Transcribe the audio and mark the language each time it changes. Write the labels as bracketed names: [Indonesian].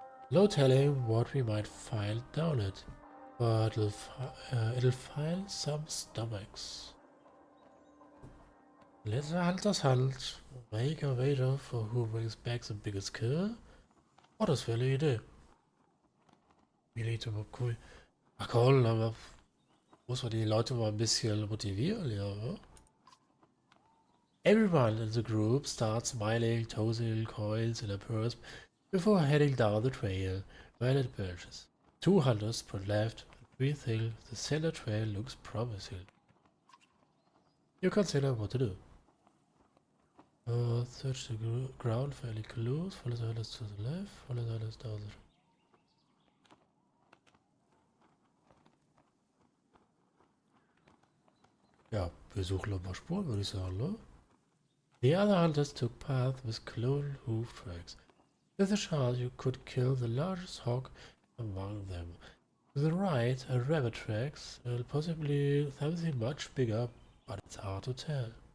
[English] No telling what we might find down it, but it'll find some stomachs. Let the hunters hunt. Make a wager for who brings back the biggest kill. [German] Oh, das wäre eine Idee. Milito, cool. Ach komm, aber muss man die Leute mal ein bisschen motivieren, ja, oder? [English] Everyone in the group starts smiling, tossing coins in a purse before heading down the trail when it merges. 2 hunters sprint left, and 3 think the center trail looks promising. You consider what to do. Search the ground for any clues. Follow the hunters to the left. Follow the hunters down the... [German] Ja, wir suchen ein paar Spuren, würde ich sagen, ne? [English] The other hunters took paths with clone hoof tracks. With a chance you could kill the largest hog among them. To the right are rabbit tracks, and possibly something much bigger, but it's hard to tell.